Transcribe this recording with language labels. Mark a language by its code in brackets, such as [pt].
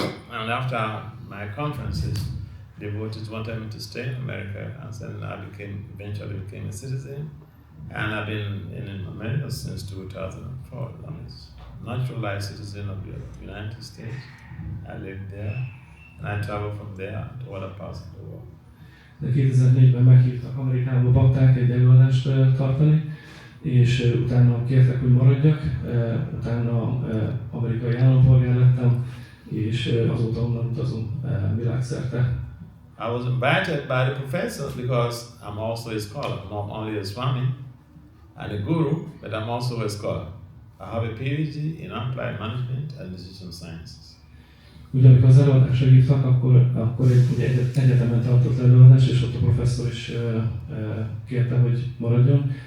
[en] And after my conferences, devotees wanted me to stay in America, and then I eventually became a citizen. And I've been in America since 2004. I'm a naturalized citizen of the United States. I live there, and I travel from there to other parts of the world. [hu] De 2004-ben meghívtak Amerikába bakták egy előadást tartani, és utána kértek, hogy maradjak, utána amerikai állampolgár lettem, és azóta onnan utazom világszerte. [en] I was invited by the professors because I'm also a scholar, not only a Swami and a guru, but I'm also a scholar. I have a PhD in applied management and decision sciences. [hu] Ugye amikor az előadásra hívtak, akkor egy egyetemen tartott előadás, és ott a professzor is kérte, hogy maradjon.